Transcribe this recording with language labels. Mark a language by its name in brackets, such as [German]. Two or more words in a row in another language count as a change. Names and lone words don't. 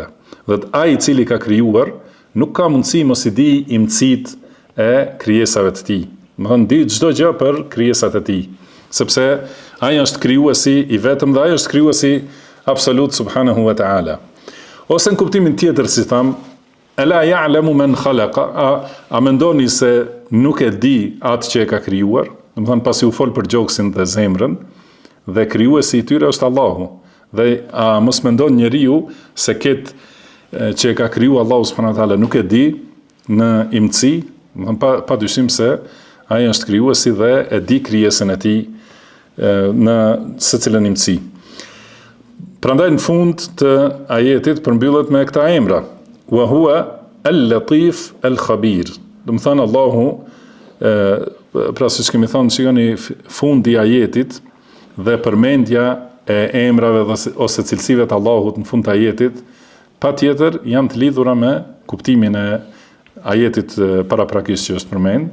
[Albanian] Dhe ai i cili ka krijuar nuk ka mundësi mos i di imëcit e krijesave të tij. Do të di çdo gjë për krijesat e tij, sepse ai është krijuesi i vetëm dhe ai është krijuesi absolut [Arabic] سبحانه وتعالى. [Albanian] Ose në kuptimin tjetër, si tham, [Arabic] ألا يعلم من خلق, [Albanian] a mendoni se nuk e di atë që e ka krijuar? Do të thonë pasi u fol për gjoksin dhe zemrën, dhe krijuesi i tyre është Allahu. Dhe a mos mendon njeriu se këtë që e ka kriju Allahu [Arabic] سبحانه وتعالى [Albanian] nuk e di në imëci, pa dyshim se ai është krijuesi dhe e di krijesën e tij në secilën imëci. Prandaj në fund të ajetit përmbyllet me këta emra: [Arabic] وهو اللطيف الخبير. [Albanian] Do të thonë Allahu, pra siç kemi thënë, shikoni fundi i ajetit dhe përmendja e emrave ose cilësive të Allahut në fund të ajetit, patjetër janë të lidhura me kuptimin e ajetit paraprakisht që është përmend.